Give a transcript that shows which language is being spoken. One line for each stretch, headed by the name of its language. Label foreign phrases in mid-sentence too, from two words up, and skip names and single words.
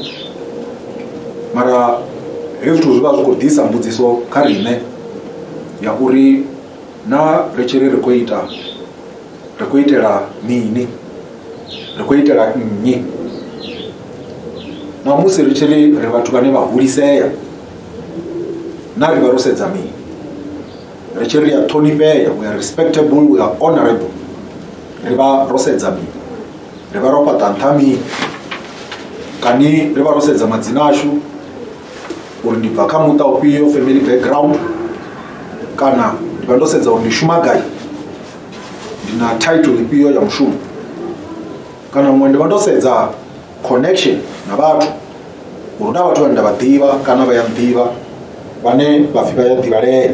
Venda: Mara hezwi zwithu zwi vha zwi khou ḓisa mbudziso kha riṋe ya uri na ri tshi ri khou ita, ri khou itela mini, ri khou itela nnyi. Na musi ri tshi ri vhathu vhane vha hulisea, na ri vha ro sedza mini, ri tshi ri ya ṱhonifhea,
English: we are respectable, we are honorable,
Venda: ri vha ro sedza mini, ri vha ro fhaṱa nṱha mini, kani ri vha ro sedza madzina ashu uri ndi bva kha muṱa ufhio,
English: family background,
Venda: kana ndi vha ndo sedza uri ndi shuma gai, ndi na title ifhio ya mushumo, kana muṅwe ndi vha ndo sedza connection na vhathu uri na vhathu vhane nda vha ḓivha kana vha ya nḓivha vhane vha pfhi vha ya ḓivhalea.